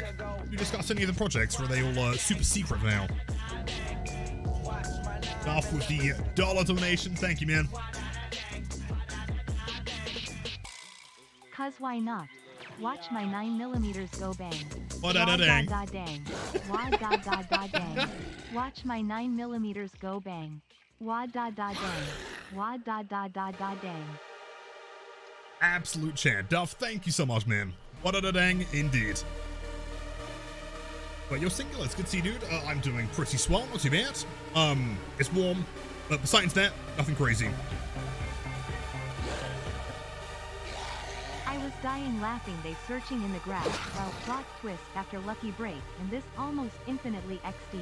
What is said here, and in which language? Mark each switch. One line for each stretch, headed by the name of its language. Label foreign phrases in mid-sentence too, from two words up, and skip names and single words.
English: You discuss any of the projects, or are they all super secret now? Off with the dollar donation. Thank you, man. Cause why not? Watch my 9mm go bang. What da da dang. Da dang. Wah da da da dang. Watch my 9mm go bang. Wah da da dang. Wah da da da da dang. Absolute chat. Duff, thank you so much, man. What da da dang, indeed. But you're singular. It's good to see you, dude. I'm doing pretty swell, not too bad. It's warm, but besides that, nothing crazy. I was dying laughing they searching in the grass while plot twist after Lucky Break and this almost infinitely XD.